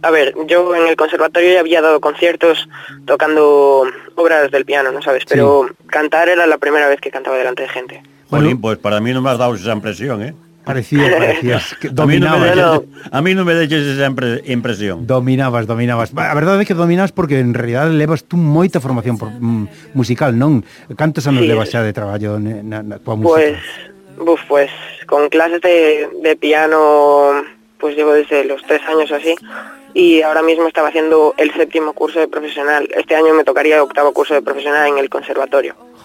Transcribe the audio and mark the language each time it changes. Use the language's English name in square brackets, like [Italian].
[Spanish] A ver, yo en el conservatorio ya había dado conciertos tocando obras del piano, ¿no sabes? Pero sí, cantar era la primera vez que cantaba delante de gente. Bueno, pues para mí no me has dado esa impresión, ¿eh? Parecía que dominabas. A mí no me deches esa impresión. Dominabas. [Galician] A verdade é que dominabas porque en realidad levas tú moita formación musical, non? Cantos anos sí, levas xa de traballo na tua música? [Spanish] Pues con clases de piano pues llevo desde los 3 años así, y ahora mismo estaba haciendo el 7º curso de profesional. Este año me tocaría el 8º curso de profesional en el conservatorio.